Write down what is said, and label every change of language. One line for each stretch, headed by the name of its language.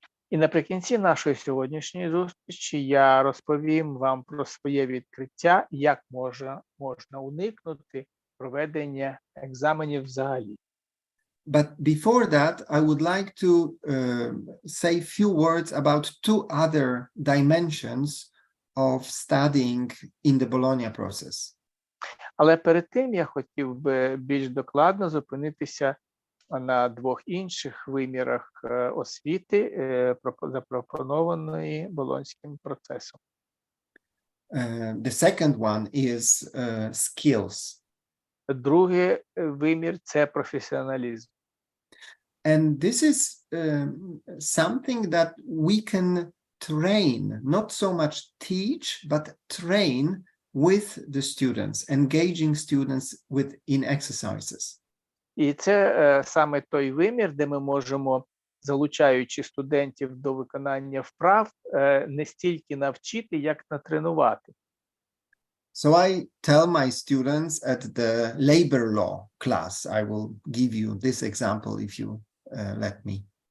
Ukrainian: І наприкінці нашої сьогоднішньої зустрічі я розповім вам про своє відкриття, як можна уникнути проведення екзаменів взагалі.
English: But before that, I would like to say a few words about two other dimensions of studying in the Bologna process.
Ukrainian: Але перед тим я хотів би більш докладно зупинитися на двох інших вимірах освіти, запропонованої Болонським процесом.
English: The second one is skills.
Ukrainian: Другий вимір – це професіоналізм.
English: And this is something that we can train, not so much teach, but train with the students, engaging students in exercises.
Ukrainian: І це саме той вимір, де ми можемо, залучаючи студентів до виконання вправ, не стільки навчити, як натренувати.
English: So I tell my students at the labor law class, I will give you this example if you let me.